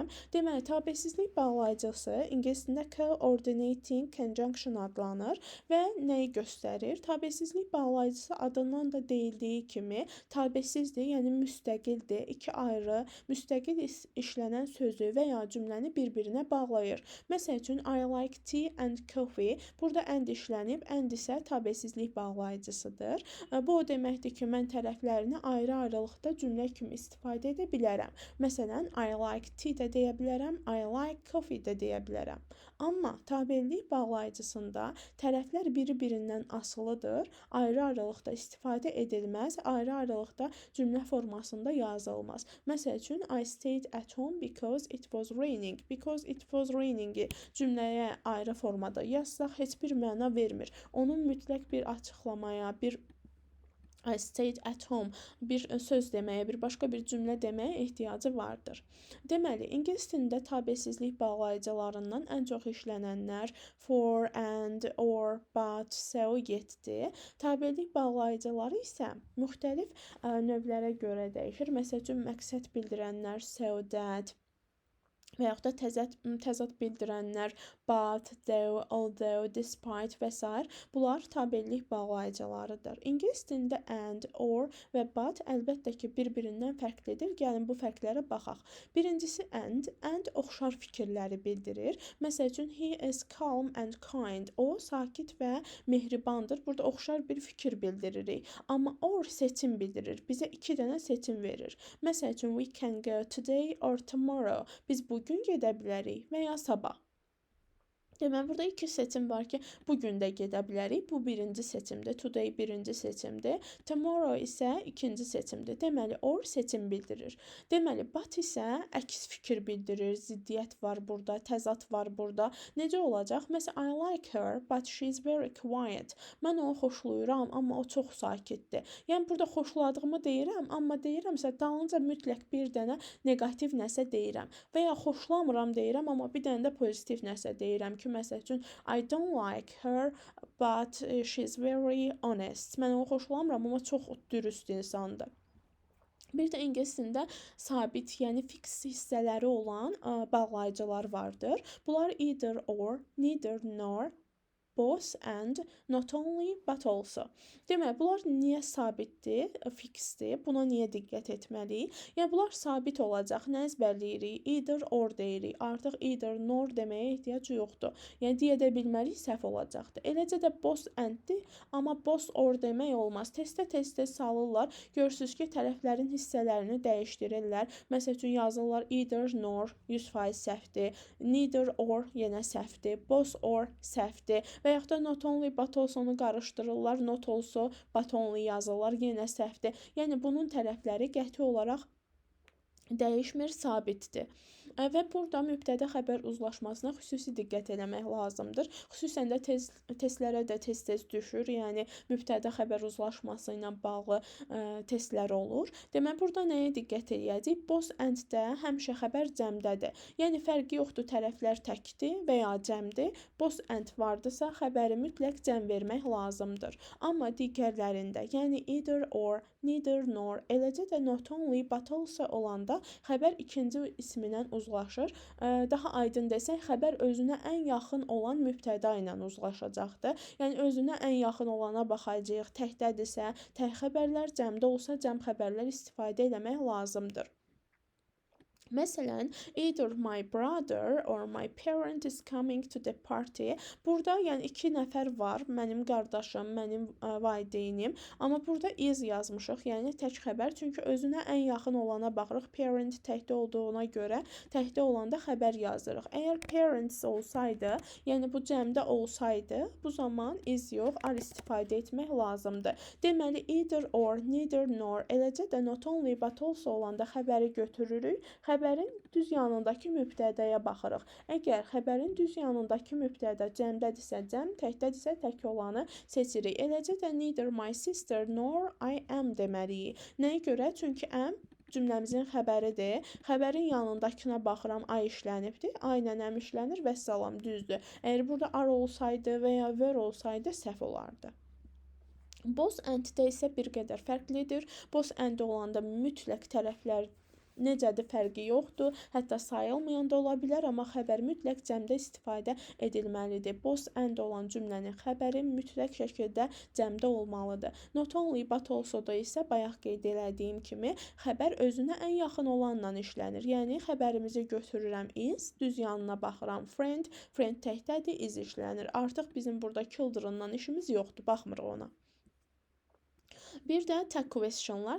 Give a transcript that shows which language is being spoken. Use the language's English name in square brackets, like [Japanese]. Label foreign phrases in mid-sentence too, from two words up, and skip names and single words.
[Azerbaijani] Deməli, tabesizlik bağlayıcısı ingilis dilində [English] coordinating conjunction [Azerbaijani] adlanır və nəyi göstərir? Tabesizlik bağlayıcısı adından da deyildiyi kimi tabesizdir, yəni müstəqildir. İki ayrı müstəqil işlənən sözü və ya cümləni bir-birinə bağlayır. Məsəl üçün, [English] I like tea and coffee. [Azerbaijani] Burada and işlənib, and isə tabesizlik bağlayıcısıdır. Bu o deməkdir ki, mən tərəflərini ayrı-ayrılıqda cümlə kimi istifadə edə bilərəm. Məsələn, [English] I like tea [Azerbaijani] də deyə bilərəm, [English] I like coffee [Azerbaijani] də deyə bilərəm. Amma tabelilik bağlayıcısında tərəflər biri-birindən asılıdır, ayrı-ayrılıqda istifadə edilməz, ayrı-ayrılıqda cümlə formasında yazılmaz. Məsəl üçün, [English] I stayed at home because it was raining. Because it was raining [Azerbaijani] cümləyə ayrı formada yazsaq heç bir məna vermir. Onun mütləq bir açıqlamaya, bir [English] I stayed at home [Azerbaijani] bir söz deməyə, bir başqa bir cümlə deməyə ehtiyacı vardır. Deməli, ingilis dilində tabesizlik bağlayıcılarından ən çox işlənənlər [English] for, and, or, but, so, [Azerbaijani] yetdir. Tabelilik bağlayıcıları isə müxtəlif növlərə görə dəyişir. Məsəl üçün, məqsəd bildirənlər [English] so, that [Azerbaijani] və yaxud da təzad bildirənlər [English] but, though, although, despite [Azerbaijani] və s. bunlar tabellik bağlayıcılarıdır. İngilis dilində [English] and, or [Azerbaijani] və but əlbəttə ki, bir-birindən fərqlidir. Gəlin bu fərqlərə baxaq. Birincisi and oxşar fikirləri bildirir. Məsəl üçün, [English] he is calm and kind. [Azerbaijani] O, sakit və mehribandır. Burada oxşar bir fikir bildiririk. Amma or seçim bildirir. Bizə iki dənə seçim verir. Məsəl üçün, [English] we can go today or tomorrow. [Azerbaijani] Biz bugün gedə bilərik və ya sabah. Deməli, burada iki seçim var ki, bugün də gedə bilərik. Bu birinci seçimdir. Today birinci seçimdir. Tomorrow isə ikinci seçimdir. Deməli, or seçim bildirir. Deməli, but isə əks fikir bildirir. Ziddiyyət var burada, təzad var burada. Necə olacaq? Məsələn, [English] I like her, but she's very quiet. [Azerbaijani] Mən onu xoşlayıram, amma o çox sakitdir. Yəni, burada xoşladığımı deyirəm, amma deyirəmsə, dalınca mütləq bir dənə negativ nəsə deyirəm. Və ya xoşlamıram deyirəm, amma bir dənə də pozitiv nəsə deyirəm ki, məsəl üçün, [English] I don't like her, but she's very honest. [Azerbaijani] Mən onu xoşlamıram, amma çox dürüst insandır. Bir də ingilis dilində sabit, yəni fix hissələri olan bağlayıcılar vardır. [English] Bunlar either or, neither nor, both and, not only but also. [Azerbaijani] Deməli, bunlar niyə sabitdir, fiksdir? Buna niyə diqqət etməliyik? Yəni, bunlar sabit olacaq. Nə əzbərləyirik? [English] Either or [Azerbaijani] deyirik. Artıq [English] either nor [Azerbaijani] deməyə ehtiyac yoxdur. Yəni, deyə də bilmərik, səhv olacaqdır. Eləcə də [English] both anddir, [Azerbaijani] amma [English] both or [Azerbaijani] demək olmaz. Testə salırlar. Görürsünüz ki, tərəflərin hissələrini dəyişdirirlər. Məsəl üçün, yazırlar [English] either nor [Azerbaijani] 100% səhvdir. [English] Neither or [Azerbaijani] yenə səhvdir. [English] Both or [Azerbaijani] səhvdir. Və yaxud da [English] not only but also- [Azerbaijani] nu qarışdırırlar, [English] not also but only [Azerbaijani] yazırlar, yenə səhvdir. Yəni, bunun tərəfləri qəti olaraq dəyişmir, sabitdir. Və burada mübtədə xəbər uzlaşmasına xüsusi diqqət eləmək lazımdır. Xüsusən də testlərə də tez-tez düşür. Yəni, mübtədə xəbər uzlaşması ilə bağlı testlər olur. Deməli, burada nəyə diqqət eləyəcəyik? [English] Both and- [Azerbaijani] də həmişə xəbər cəmdədir. Yəni, fərqi yoxdur, tərəflər təkdir və ya cəmdir. [English] Both and [Azerbaijani] vardısa, xəbəri mütləq cəm vermək lazımdır. Amma digərlərində, yəni [English] either or, neither nor, [Azerbaijani] eləcə də [English] not only but also [Azerbaijani] olanda xəbər ikinci ismindən uzlaşır. Daha aydın desək, xəbər özünə ən yaxın olan mübtəda ilə uzlaşacaqdır. Yəni, özünə ən yaxın olana baxacağıq. Təkdədirsə, tək xəbərlər, cəmdə olsa, cəm xəbərlər istifadə eləmək lazımdır. Məsələn, [English] either my brother or my parent is coming to the party. [Azerbaijani] Burada yəni iki nəfər var, mənim qardaşım, mənim valideynim. Amma burada is yazmışıq, yəni tək xəbər. Çünki özünə ən yaxın olana baxırıq. Parent təkdə olduğuna görə təkdə olanda xəbər yazırıq. Əgər parents olsaydı, yəni bu cəmdə olsaydı, bu zaman is yox, are istifadə etmək lazımdır. Deməli, [English] either or, neither nor, [Azerbaijani] eləcə də [English] not only but also [Azerbaijani] olanda xəbəri götürürük. xəbərin düz yanındakı mübtədəyə baxırıq. Əgər xəbərin düz yanındakı mübtədə cəmdədirsə cəm, təkdədirsə tək olanı seçirik. Eləcə də [English] neither my sister nor I am [Azerbaijani] deməliyik. Nəyə görə? Çünki am cümləmizin xəbəridir. Xəbərin yanındakına baxıram, I işlənibdir. I ilə am işlənir, vəssalam, düzdür. Əgər burada are olsaydı və ya were olsaydı səhv olardı. [English] Both and- [Azerbaijani] də isə bir qədər fərqlidir. [English] Both and [Azerbaijani] olanda mütləq tərəflər necədir, fərqi yoxdur. Hətta sayılmayan da ola bilər, amma xəbər mütləq cəmdə istifadə edilməlidir. [English] Both and [Azerbaijani] olan cümlənin xəbəri mütləq şəkildə cəmdə olmalıdır. [English] Not only but also [Azerbaijani] da isə bayaq qeyd elədiyim kimi xəbər özünə ən yaxın olanla işlənir. Yəni xəbərimizi götürürəm is, düz yanına baxıram friend, friend təkdədir, is işlənir. Artıq bizim burada children-dan işimiz yoxdur, baxmırıq ona. Bir də tag questionlar.